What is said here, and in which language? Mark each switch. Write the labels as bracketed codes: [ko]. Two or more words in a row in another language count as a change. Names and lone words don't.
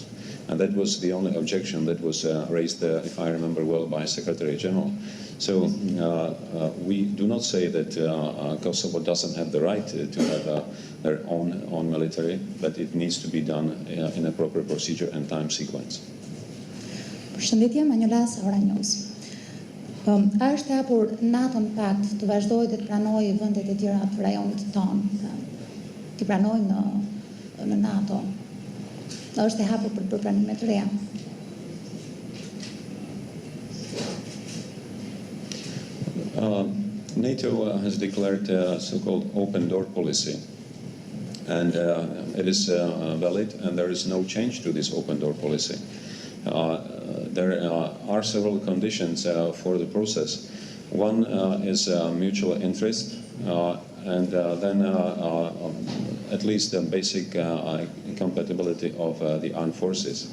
[en] And that was the only objection that was raised, if I remember well, by Secretary General. So we do not say that Kosovo doesn't have the right to have their own military, but it needs to be done in a proper procedure and time sequence. [sq] Përshëndetje, Manjolas, Ora News. A është e hapur NATO në pakt të vazhdojë dhe të pranojë vendet e tjera të rajonit tonë, të pranojë në NATO? A është e hapur për pranime të reja? [en] NATO has declared a so-called open door policy, and it is valid, and there is no change to this open door policy. There are several conditions for the process. One is mutual interest, and then at least the basic compatibility of the armed forces.